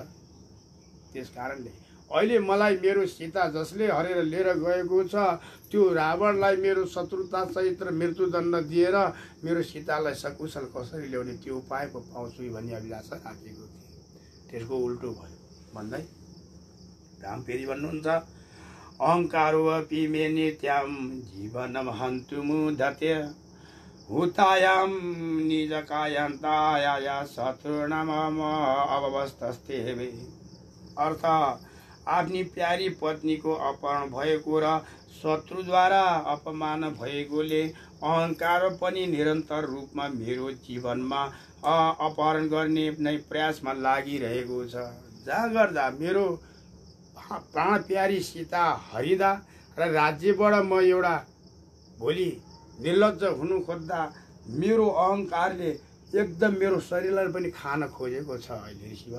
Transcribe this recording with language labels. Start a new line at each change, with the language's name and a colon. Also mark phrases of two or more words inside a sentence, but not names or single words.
Nepali: त्यस कारणले अहिले मलाई मेरो सीता जसले हरेर लिएर गएको छ त्यो रावणलाई मेरो शत्रुता सहित र मृत्युदण्ड दिएर मेरो सीतालाई सकुशल कसरी ल्याउने त्यो उपाय पो पाउँछु भन्ने अभिलाषा राखेको थिएँ। त्यसको उल्टो भयो भन्दै राम फेरि भन्नुहुन्छ,
Sanskrit: अहङ्कारोऽपि मे नित्यं जीवनं हन्तुमुदते हुतायां निजकायान्ताया शत्रुणाम अवस्थस्ते मे।
Nepali: अर्थ, आफ्नी प्यारी पत्नीको अपहरण भएको र शत्रुद्वारा अपमान भएकोले अहङ्कार पनि निरन्तर रूपमा मेरो जीवनमा अपहरण गर्ने नै प्रयासमा लागिरहेको छ। जहाँ गर्दा मेरो प्राण प्यारी सीता हरिदा र राज्यबाट म एउटा भोलि निर्लज्ज हुनु खोज्दा मेरो अहङ्कारले एकदम मेरो शरीरलाई पनि खान खोजेको छ अहिले ऋषिवर।